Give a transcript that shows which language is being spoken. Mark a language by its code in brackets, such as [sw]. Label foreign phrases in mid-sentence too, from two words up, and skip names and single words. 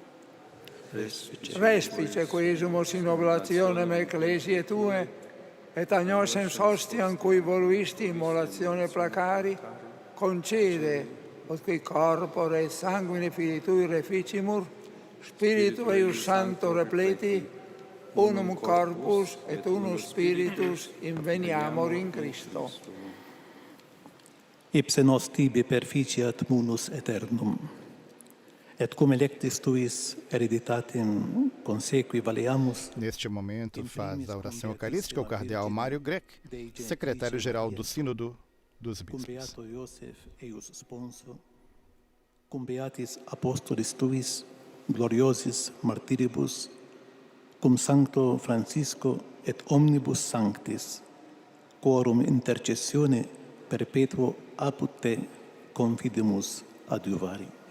[la] Respice quesumus in oblationem ecclesiae Tue, et agnosens hostiam cui voluisti immolatione placari, concede, ut qui corpore et sanguine Filii Tui reficimur, Spiritu eius Sancto repleti, unum corpus et unus spiritus inveniamur in Christo. Ipse nos tibi perficiat munus eternum, et cum electis tuis hereditatem consequi valeamus. [pt] Neste momento faz a oração eucarística o cardeal Mário Grech, secretário-geral do Sínodo dos Bispos. [la] Cum beato Iosef eius sponsor, cum beatis apostolis tuis, gloriosis martiribus, cum Sancto Francisco et omnibus sanctis, quorum intercessione perpetuo apud te confidimus adiuvari.